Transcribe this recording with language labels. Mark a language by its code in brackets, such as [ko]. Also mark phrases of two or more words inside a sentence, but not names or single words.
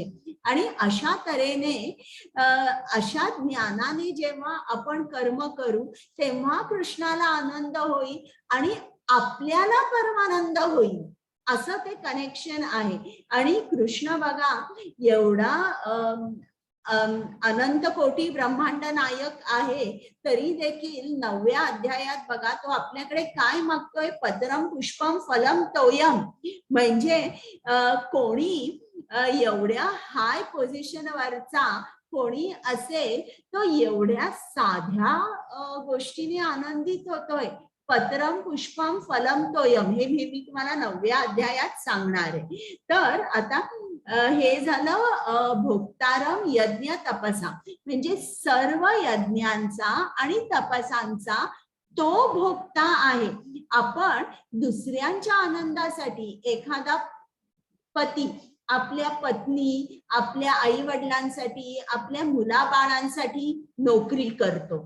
[mr] आणि अशा तऱ्हेने अशा ज्ञानाने जेव्हा आपण कर्म करू तेव्हा कृष्णाला आनंद होईल आणि आपल्याला परमानंद होईल, असं ते कनेक्शन आहे. आणि कृष्ण बघा एवढा अनंत कोटी ब्रह्मांड नायक आहे, तरी देखील 9व्या अध्यायात बघा तो आपल्याकडे काय मागतोय, [sa] पत्रम पुष्पम फलम तोयम. [mr] म्हणजे कोणी एवढ्या [en] high position [mr] वरचा कोणी असेल तो एवढ्या साध्या गोष्टीने आनंदित होतोय. [sa] पत्रम पुष्पम फलम तोयम, [mr] हे मी तुम्हाला 9व्या अध्यायात सांगणार आहे. तर आता हे झालं [sa] भोक्तारम यज्ञ तपसा, [mr] म्हणजे सर्व यज्ञांचा आणि तपसांचा तो भोक्ता आहे. आपण दुसऱ्यांच्या आनंदासाठी एखादा पती आपल्या पत्नी, आपल्या आई वडिलांसाठी, आपल्या मुलाबाळांसाठी नोकरी करतो.